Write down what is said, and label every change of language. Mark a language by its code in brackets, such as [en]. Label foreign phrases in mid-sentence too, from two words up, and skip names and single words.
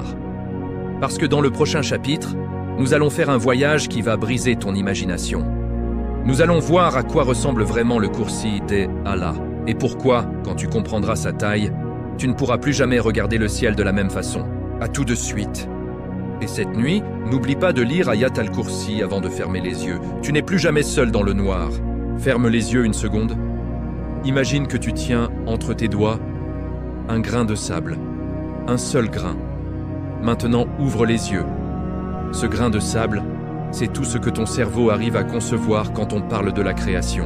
[fr] Parce que dans le prochain chapitre, nous allons faire un voyage qui va briser ton imagination. Nous allons voir à quoi ressemble vraiment le Kursi d'Allah et pourquoi, quand tu comprendras sa taille, tu ne pourras plus jamais regarder le ciel de la même façon. À tout de suite. Et cette nuit, n'oublie pas de lire Ayat al-Kursi avant de fermer les yeux. Tu n'es plus jamais seul dans le noir. Ferme les yeux une seconde. Imagine que tu tiens entre tes doigts un grain de sable. Un seul grain. Maintenant, ouvre les yeux. Ce grain de sable, c'est tout ce que ton cerveau arrive à concevoir quand on parle de la création.